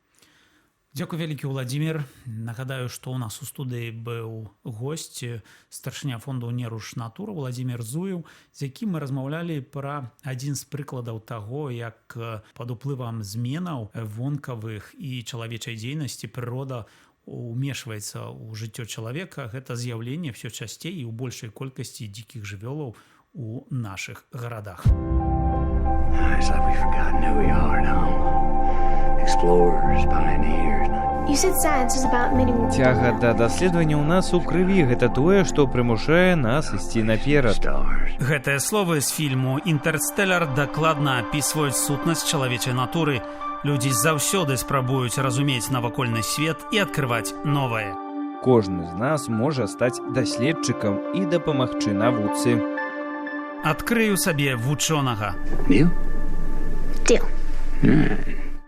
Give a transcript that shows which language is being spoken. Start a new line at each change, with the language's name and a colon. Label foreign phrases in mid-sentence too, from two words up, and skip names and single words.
Belarusian: Дзякуй вялікі, Владзімір. Нагадаю, што ў нас у студыі быў госць, старшыня фонду «Неруш Натура» Владзімір Зуеў, з якім мы размаўлялі пра адзін з прыкладаў таго, як пад уплывам зменаў вонкавых і чалавечай дзейнасці прырода умешваецца ў жыццё чалавека. Гэта з'яўленне ўсё часцей і ў большай колькасці дзікіх жывёлаў у нашых гарадах.
English: It's like we've forgotten who we are now. Explorers, pioneers. You said science is about many more.
Belarusian: Цяга да даследавання ў нас у крыві, гэта тое, што прымушае нас ісці наперад.
English: Stars.
Belarusian: Гэтыя словы з фільму «Інтэрстэлар» дакладна апісваюць сутнасць чалавечай натуры. Людзі заўсёды спрабуюць разумець навакольны свет і адкрываць новае. Кожны з нас можа стаць даследчыкам і дапамагчы навуцы. Адкрыю сабе вучонага.
English: You? Deal.